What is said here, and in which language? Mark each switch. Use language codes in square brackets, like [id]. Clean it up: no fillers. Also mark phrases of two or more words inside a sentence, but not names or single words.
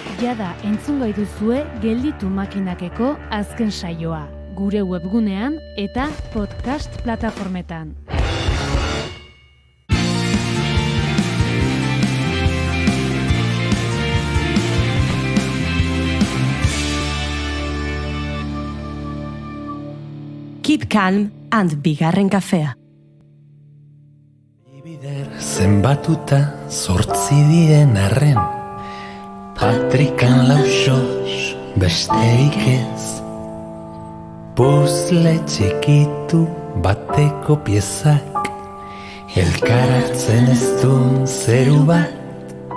[eu] jada entzungo duzue Gelditu Makinakeko azken saioa, gure webgunean eta podcast plataformetan. [en] Keep calm and [eu] bigarren kafea. Zenbatuta 8 diren arren, patrikan lausos besteik ez. Puzle txikitu bateko piezak, elkarartzen ez duen zeru bat.